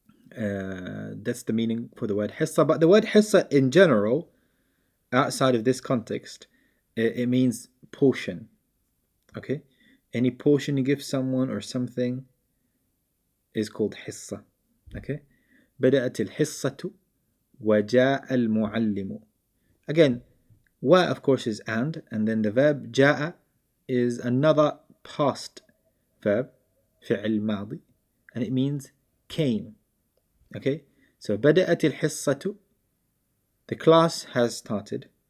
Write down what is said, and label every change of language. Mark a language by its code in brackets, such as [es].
[en] That's the meaning for the word حصة. But the word حصة in general, outside of this context, it means portion. Okay, any portion you give someone or something is called حصة. [ar] Okay, بدأت الحصة وجاء المعلم. [en] Again, wa of course is and then the verb جاء is another past verb, فعل ماضي, and it means came. Okay, so [ar] بدأت الحصة, [en] the class has started.